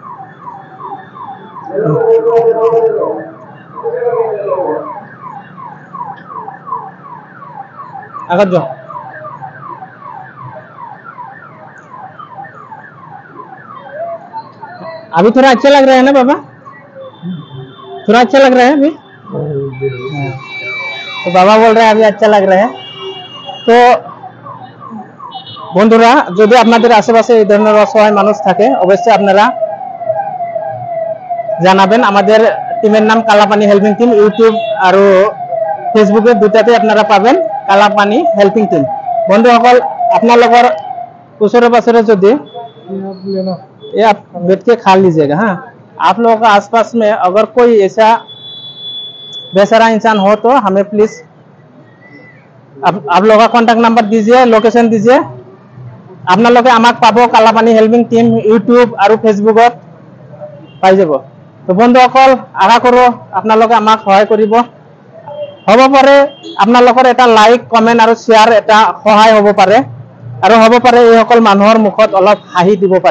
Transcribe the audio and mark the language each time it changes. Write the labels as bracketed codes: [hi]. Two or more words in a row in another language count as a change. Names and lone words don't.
[hi] अगर जाओ अभी थोड़ा अच्छा लग रहा है ना बाबा, थोड़ा अच्छा लग रहा है अभी। तो बाबा बोल रहे हैं अभी अच्छा लग रहा है। [bn] तो বন্ধুরা যদি আপনাদের আশেপাশে এই ধরনের অসহায় মানুষ থাকে অবশ্যই আপনারা জানাবেন। আমাদের টিমের নাম কালাপানি হেল্পিং টিম, ইউটিউব আর ফেসবুকে দুটাতে আপনারা পাবেন কালাপানি হেল্পিং টিম। [as] বন্ধুসকল আপোনালোকৰ ওচৰে পাছৰে যদি [hi] ये आप बैठ के खा लीजिएगा। हाँ आप लोगों का आसपास में अगर कोई ऐसा बेसहारा इंसान हो तो हमें प्लीज आप लोगों का [en] contact number [hi] दीजिए, लोकेशन दीजिए। [as] আপোনালোকে আমাক পাব কালাপানি হেল্পিং টিম ইউটিউব আৰু ফেসবুকত পাই যাব। তো বন্ধুসকল আশা কৰো আপোনালোকে আমাক সহায় কৰিব। হ'ব পাৰে আপোনালোকৰ এটা লাইক কমেন্ট আৰু শেয়াৰ এটা সহায় হ'ব পাৰে, আৰু হ'ব পাৰে এই সকল মানুহৰ মুখত অলপ হাঁহি দিব পাৰে।